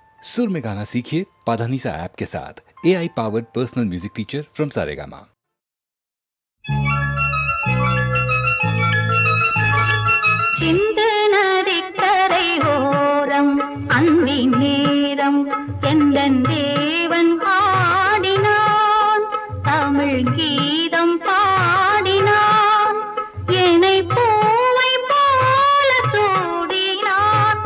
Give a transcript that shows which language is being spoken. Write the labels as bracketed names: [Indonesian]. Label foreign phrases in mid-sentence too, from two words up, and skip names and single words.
[Hindi] सुर में गाना सीखिए पाधानीसा ऐप के साथ। [English] AI powered personal music teacher from Saregama. [Tamil] சிந்தனரிக்கரை ஓரம் அந்தி நேரம் எந்தன் தேவன் ஆடினான், தமிழ் கீதம் பாடினான், என்னை பூவை போல சூடினான்.